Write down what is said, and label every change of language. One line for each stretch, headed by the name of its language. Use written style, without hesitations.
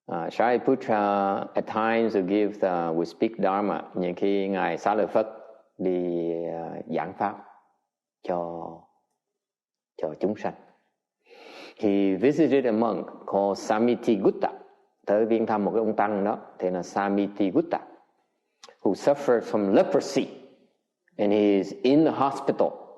English: Shariputra at times we speak Dharma.
Vietnamese: Những khi Ngài Xá Lợi Phất đi giảng pháp cho chúng sanh.
English: He visited a monk called Samittigutta.
Vietnamese: Tới viếng thăm một cái ông tăng đó, tên là Samittigutta,
English: who suffered from leprosy, and he is in the hospital.